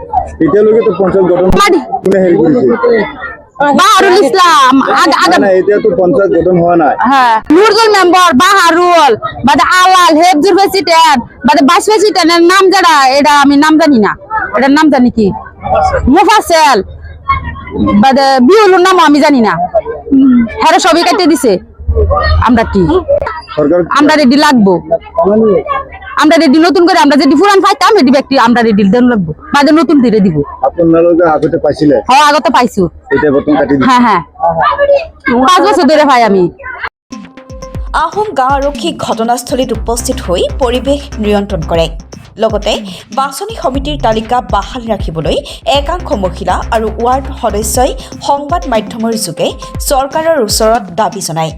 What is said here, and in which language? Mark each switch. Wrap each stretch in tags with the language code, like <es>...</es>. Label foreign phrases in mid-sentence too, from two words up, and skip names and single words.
<bn>বাহারুল ইসলাম হ্যাঁ নুরুল মেম্বার বাহারুল বাদে আলাল হেফজুর প্রেসিডেন্ট বাদে ভাইস প্রেসিডেন্টের নাম যারা এটা আমি নাম জানি না, এটার নাম জানি কি মুফাসেল বাদে বিউলুর নাম আমি জানি না। হ্যাঁ সবই কাটতে দিছে। আমরা কি আমরা রেডি লাগবো, আমরা রেডি নতুন করে আমরা যদি পুরান পাইতাম রেডি ব্যক্তি আমরা রেডি দেন লাগবো বাদে নতুন দিয়ে দিব। আপনারা যে আগতে পাইছিলে হ্যাঁ আগতে পাইছো এটা বর্তমান কাটি দিছে। হ্যাঁ 5 বছর ধরে পাই আমি।</bn> <as>আহোম গাঁও আৰক্ষী ঘটনাস্থলীত উপস্থিত হৈ পৰিৱেশ নিয়ন্ত্ৰণ কৰে। লগতে বাছনি সমিতিৰ তালিকা বাহাল ৰাখিবলৈ একাংশ মহিলা আৰু ৱাৰ্ড সদস্যই সংবাদ মাধ্যমৰ যোগে চৰকাৰৰ ওচৰত দাবী জনায়।</as>